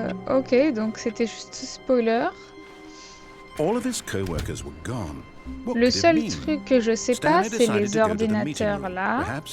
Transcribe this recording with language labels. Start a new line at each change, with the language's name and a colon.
French: Ok, donc c'était juste spoiler.
English: All of his co-workers were gone.
French: Le seul truc que je sais pas, c'est les ordinateurs là.